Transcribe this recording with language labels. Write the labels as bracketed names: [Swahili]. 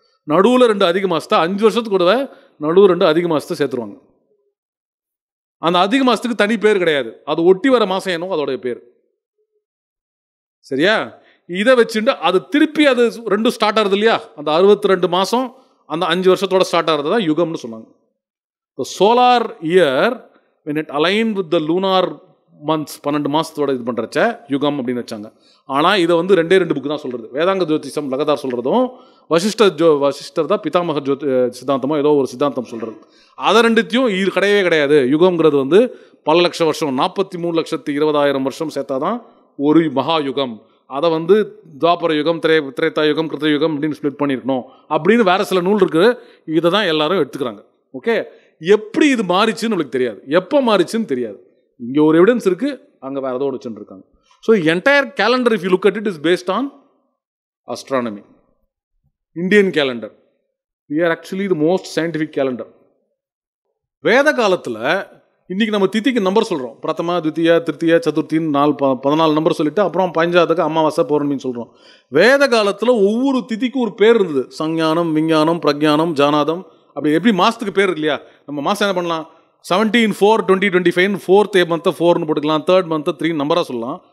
[Tamil] நடுவில் 2 அதிக மாதத்தை 5 வருஷத்துக்கு கூடவே நடுவில் 2 அதிக மாதத்தை சேர்த்துருவாங்க. அந்த அதிக மாதத்துக்கு தனி பேர் கிடையாது, அது ஒட்டி வர மாதம் என்னவோ அதோடைய பேர். சரியா? இதை வச்சுட்டு அது திருப்பி அது 2 ஸ்டார்ட் ஆகுது இல்லையா, அந்த 62 மாதம் அந்த 5 வருஷத்தோட ஸ்டார்ட் ஆகிறது தான் யுகம்னு சொன்னாங்க. [English] The solar year when it aligned with the lunar months [Tamil] 12 மாதத்தோட இது பண்ணுறச்ச யுகம் அப்படின்னு வச்சாங்க. ஆனால் இதை வந்து 2 புக்கு தான் சொல்கிறது. வேதாங்க ஜோதிஷம் லகதார் சொல்கிறதும் வசிஷ்டர் தான் பிதாமக சித்தாந்தமோ ஏதோ ஒரு சித்தாந்தம் சொல்கிறது. அதை 2த்தையும் இது கிடையவே கிடையாது. யுகம்ங்கிறது வந்து பல லட்சம் வருஷம், 43,20,000 வருஷம் சேர்த்தா தான் ஒரு மகா யுகம். அதை வந்து துவாபர யுகம், திரேதா யுகம், கிருத்தயுகம் அப்படின்னு ஸ்ப்ளிட் பண்ணியிருக்கணும் அப்படின்னு வேறு சில நூல் இருக்குது. இதை தான் எல்லாரும் எடுத்துக்கிறாங்க. ஓகே, எப்படி இது மாறிச்சுன்னு நம்மளுக்கு தெரியாது, எப்போ மாறிச்சுன்னு தெரியாது. இங்கே ஒரு எவிடன்ஸ் இருக்குது, அங்கே வேறு ஏதோ வச்சுட்டு இருக்காங்க. [English] So entire calendar if you look at it is based on astronomy. Indian calendar we are actually the most scientific calendar. [Tamil] வேத காலத்தில் இன்றைக்கி நம்ம திதிக்கு நம்பர் சொல்கிறோம், பிரதமா, துவித்தியா, திருத்தியா, சதுர்த்தின்னு 14 நம்பர் சொல்லிவிட்டு அப்புறம் 15ஆவதுக்கு அமாவாசை பௌர்ணமின்னு சொல்கிறோம். வேத காலத்தில் ஒவ்வொரு திதிக்கும் ஒரு பேர் இருந்தது. சஞ்ஞானம், விஞ்ஞானம், பிரக்ஞானம், ஜானாதம், அப்படி எப்படி மாதத்துக்கு பேர் இருக்கு இல்லையா. நம்ம மாதம் என்ன பண்ணலாம், 17/4/2025 4th மந்த்தை 4ன்னு போட்டுக்கலாம், 3rd மந்த்தை 3 நம்பராக சொல்லலாம்.